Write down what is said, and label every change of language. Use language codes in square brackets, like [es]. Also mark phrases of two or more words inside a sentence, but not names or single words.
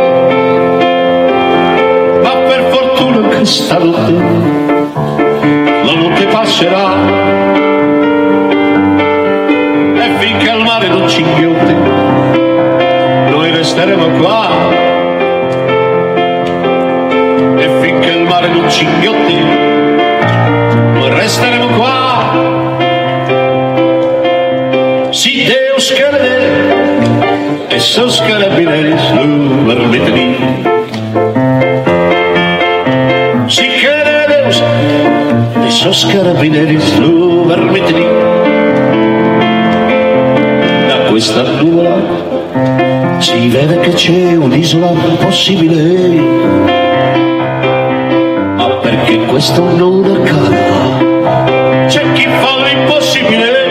[it] Stanotte la notte passerà e finché il mare non ci inghiotte noi resteremo qua, e finché il mare non ci inghiotte noi resteremo qua. [sc] Si Deus crede e sos carabinieri su vermetri. Si crede Deus e sos carabinieri su vermetri. [it] Da questa nuvola si vede che c'è un'isola possibile, ma perché questo non accada c'è chi fa l'impossibile.